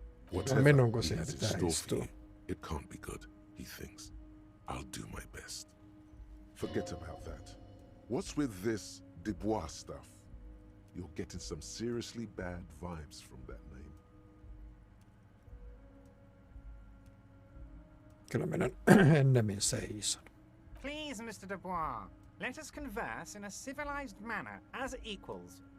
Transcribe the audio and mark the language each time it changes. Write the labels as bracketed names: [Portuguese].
[English] Whatever he has in store for you, it can't be good, he thinks. I'll do my best. Forget about that. What's with this Dubois stuff? You're getting some seriously bad vibes from that name. [Finnish] Kyllä minä ennemmin seison. [English] Please, Mr. Dubois, let us converse in a civilized manner, as equals.